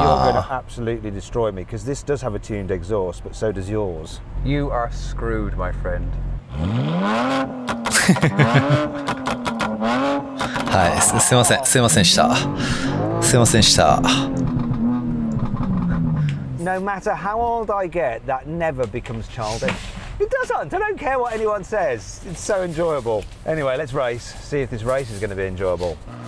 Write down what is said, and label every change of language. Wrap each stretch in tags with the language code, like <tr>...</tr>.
<en>I think you're going to absolutely destroy me because this does have a tuned exhaust, but so does yours. You are screwed, my friend.</en> <ja>はい、すいませんでした。</ja> <en>No matter how old I get, that never becomes childish. It doesn't. I don't care what anyone says. It's so enjoyable. Anyway, let's race. See if this race is going to be enjoyable.</en>